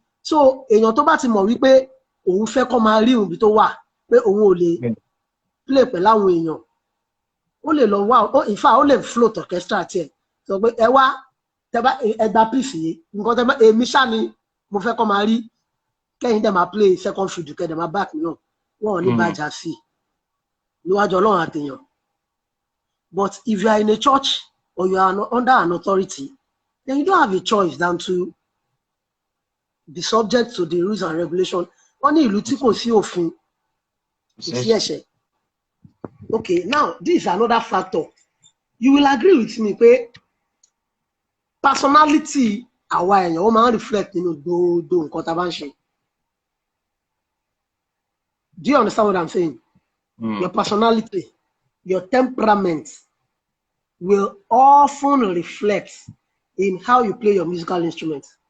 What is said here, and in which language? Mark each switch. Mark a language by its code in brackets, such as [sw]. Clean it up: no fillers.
[yo] So èèyàn tó bá ti mọ̀ wípé òun fẹ́ kó máa rí ibi tó wà pé òun ò lè play pẹ̀lú àwọn èèyàn, ó lè lọ wá, [en] in fact [yo] ó lè float orchestra tiẹ̀ sọ pé ẹ wá ẹgbà piece yìí nǹkan tẹ́ bá èmi ṣá ni mo fẹ́ kó máa rí kẹ́yìn dẹ̀ máa [en] play second fiddle [yo] kẹ́yìn dẹ̀ máa back mi náà wọn ò ní bàjá sí níwájú Ọlọ́run àtèèyàn. [en] But if you are in a church or you are under an authority, then you don't have a choice than to be subject to the rules and regulations. [yo] Wọ́n ní ìlú tí kò sí òfin kò sí ẹ̀ṣẹ̀. [en] Okay, now this is another factor. You will agree with me [yo] pé personality àwa èèyàn ó máa ń reflect nínú gbogbo nǹkan tá a bá ń ṣe. [en] Do you understand what I'm saying? Your personality, your temperament will often reflect in how you play your musical instrument.